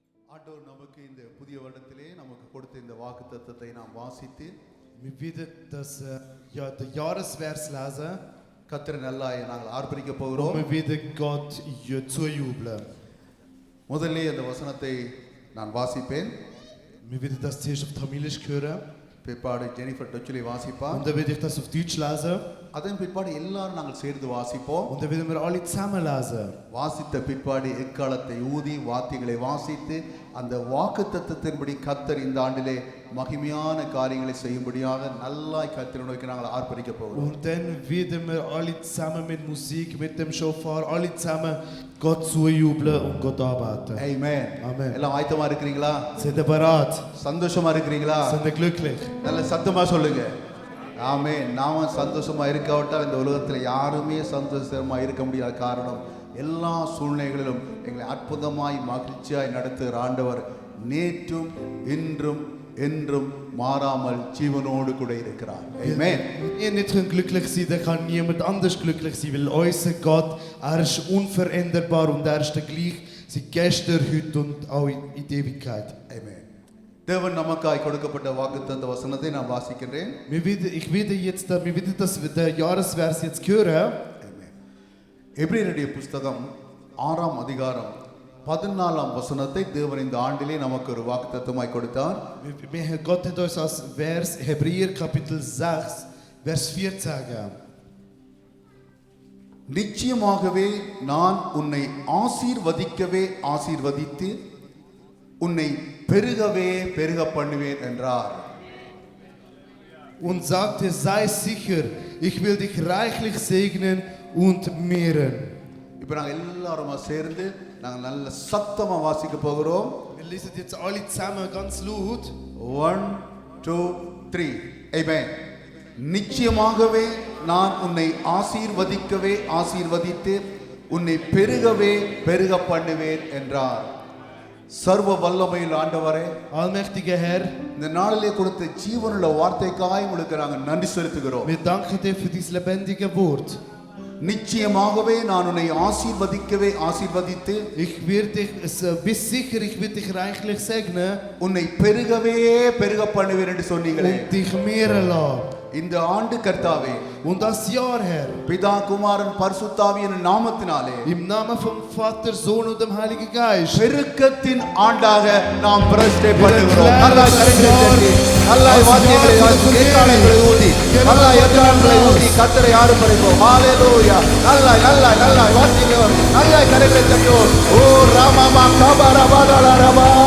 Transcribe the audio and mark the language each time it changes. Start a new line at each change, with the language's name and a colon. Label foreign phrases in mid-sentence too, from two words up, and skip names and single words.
Tamil: ஆண்டவர் நமக்கு இந்த புதிய வருடத்திலே நமக்கு கொடுத்த இந்த வாக்குத்தத்தத்தை நாம் வாசித்து
German: Wir werden den Jahresvers lesen
Tamil: கர்த்தர் நல்லாய் நாங்கள் ஆர்ப்பரிக்க போகிறோம்.
German: und wir werden Gott zujubeln.
Tamil: முதல்ல அந்த வசனத்தை நான் வாசிப்பேன்.
German: Wir werden das zuerst auf Tamilisch hören
Tamil: பிற்பாடு ஜெனிஃபர் டொச்சுலி வாசிப்பா.
German: und dann werde ich das auf Deutsch lesen
Tamil: அதன் பிற்பாடு எல்லாரும் நாங்கள் சேர்ந்து வாசிப்போம்.
German: und dann werden wir alle zusammen lesen.
Tamil: வாசித்த பிற்பாடு எக்காலத்தை ஊதி வாத்தியங்களை வாசித்து அந்த வாக்குத்தத்தத்தின்படி கர்த்தர் இந்த ஆண்டிலே மகிமையான காரியங்களை செய்யும்படியாக நல்லாய் கர்த்தரை நோக்கி நாங்கள் ஆர்ப்பரிக்க போகிறோம்.
German: Und dann werden wir alle zusammen mit Musik, mit dem Shofar, alle zusammen Gott zujubeln und Gott arbeiten. Amen. Amen.
Tamil: எல்லாம் ஆயத்தமா இருக்கிறீங்களா?
German: Seid ihr bereit?
Tamil: சந்தோஷமா இருக்கிறீங்களா?
German: Sind ihr glücklich?
Tamil: நல்ல சத்தமா சொல்லுங்க. ஆமென். நாம சந்தோஷமா இருக்காவிட்டால் இந்த உலகத்தில் யாருமே சந்தோஷமா இருக்க முடியாத காரணம் எல்லா சூழ்நிலைகளிலும் எங்களை அற்புதமாய் மகிழ்ச்சியாய் நடத்துகிற ஆண்டவர் நேற்றும் இன்றும் என்றும் மாறாமல் ஜீவனோடு கூட இருக்கிறார். Amen.
German: Wenn ihr nicht glücklich sein, dann kann niemand anders glücklich sein, weil unser Gott, ist unveränderbar und ist der gleich seit gestern, heute und auch in die Ewigkeit. Amen.
Tamil: தேவன் நமக்காய் கொடுக்கப்பட்ட வாக்குத்தத்த வசனத்தை நான் வாசிக்கிறேன்.
German: Wir werden der Jahresvers jetzt hören. Amen.
Tamil: எபிரேயருடைய புத்தகம் 6ஆம் அதிகாரம் 14ஆம் வசனத்தை தேவன் இந்த ஆண்டிலே நமக்கு ஒரு வாக்குத்தத்தமாய் கொடுத்தார்.
German: Gott hat uns als Vers Hebräer Kapitel 6 Vers 14 gegeben.
Tamil: நிச்சயமாகவே நான் உன்னை ஆசீர்வதிக்கவே ஆசீர்வதித்து உன்னை பெருகவே பெருக பண்ணுவேன் என்றார்.
German: Und sagte, sei sicher, ich will dich reichlich segnen und mehren.
Tamil: இப்போ நாங்கள் எல்லாரும் சேர்ந்து நாங்கள் நல்ல சத்தமா வாசிக்க போகிறோம்.
German: Wir lesen jetzt alle zusammen ganz laut. 1 2 3 Amen.
Tamil: நிச்சயமாகவே நான் உன்னை ஆசீர்வதிக்கவே ஆசீர்வதித்து உன்னை பெருகவே பெருக பண்ணுவேன் என்றார். சர்வ வல்லமையில் ஆண்டவரே,
German: Allmächtiger Herr,
Tamil: இந்த நாளிலே கொடுத்த ஜீவனுள்ள வார்த்தைக்காய் உங்களுக்கு நாங்கள் நன்றி செலுத்துகிறோம்.
German: wir danken dir für dieses lebendige Wort.
Tamil: நிச்சயமாகவே நான் உன்னை ஆசீர்வதிக்கவே ஆசீர்வதித்து
German: Bist sicher, ich werde dich reichlich segnen
Tamil: உன்னை பெருகவே பெருக பண்ணுவேன் என்று சொன்னீங்களே.
German: und dich mehren lassen.
Tamil: இந்த ஆண்டு கர்த்தாவே,
German: Und das Jahr, Herr,
Tamil: பிதா குமாரன் பரிசுத்தாவியின் நாமத்தினாலே
German: im Namen vom Vater, Sohn und dem Heiligen Geist,
Tamil: பெருக்கத்தின் ஆண்டாக நாம் பிரதிஷ்டை பண்ணுகிறோம். அல்லாஹ் கரங்களை தட்டி, அல்லாஹ் வாத்தியங்களை எக்காலங்களை ஊதி, அல்லாஹ் எக்காலங்களை ஊதி கர்த்தரை ஆர்ப்பரிப்போம். ஹalleluya. அல்லாஹ் அல்லாஹ் அல்லாஹ் வாத்தியங்களை அல்லாஹ் கரங்களை தட்டுவோம். ஓ ராமாமா கபரபலரபா.